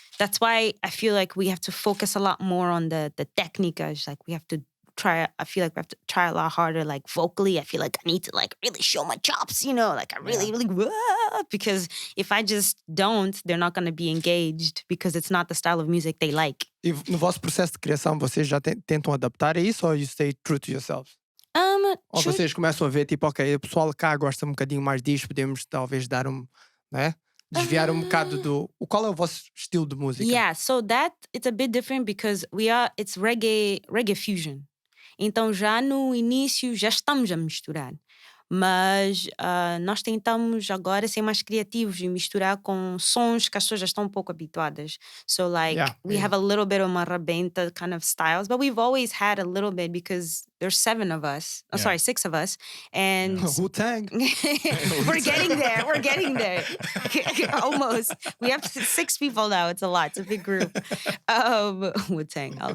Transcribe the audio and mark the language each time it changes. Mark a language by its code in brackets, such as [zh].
[en] That's why I feel like we have to focus a lot more on the técnicas. Like, we have to I feel like we have to try a lot harder, like vocally. I feel like I need to like really show my chops, you know, like I really, because if I just don't, they're not going to be engaged because it's not the style of music they like. [pt] E no vosso processo de criação, vocês já tentam adaptar a isso ou [en] you stay true to yourselves? [pt] Ou vocês começam a ver, tipo, ok, o pessoal cá gosta um bocadinho mais disto, podemos talvez dar né? Desviar um bocado do... Qual é o vosso estilo de música? [en] Yeah, so that, it's a bit different because it's reggae fusion. [pt] Então, já no início, já estamos a misturar. Mas nós tentamos agora ser mais criativos e misturar com sons que as pessoas já estão um pouco habituadas. [en] So, like, we have a little bit of marabenta kind of styles, but we've always had a little bit because there's 6 of us. And... Wu-Tang. We're getting there. Almost. We have 6 people now. It's a lot. It's a big group. Wu-Tang.